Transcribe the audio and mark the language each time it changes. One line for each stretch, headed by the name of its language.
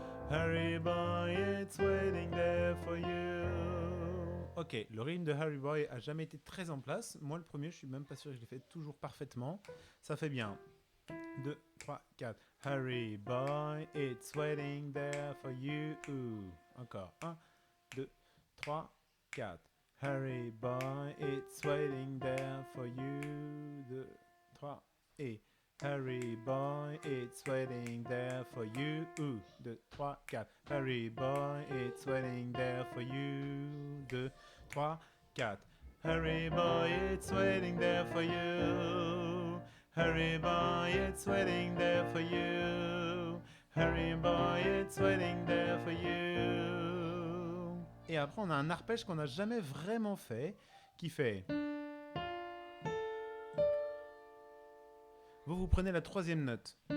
English: Harry Boy, it's waiting there for you.
French: Ok, le rythme de Harry Boy a jamais été très en place. Moi, le premier, je suis même pas sûr que je l'ai fait toujours parfaitement. Ça fait bien. 2, 3, 4.
English: Harry Boy, it's waiting there for you.
French: Encore.
English: 1, 2, 3, 4. Harry Boy, it's waiting there for you. 2, 3, et Harry Boy, it's waiting there for you. 2, 3, 4. Harry Boy, it's waiting there for you. 2, 3, 4. Harry Boy, it's waiting there for you. Harry Boy, it's waiting there for you. Harry Boy, it's waiting there for you.
French: Et après, on a un arpège qu'on n'a jamais vraiment fait, qui fait... Vous prenez la troisième note.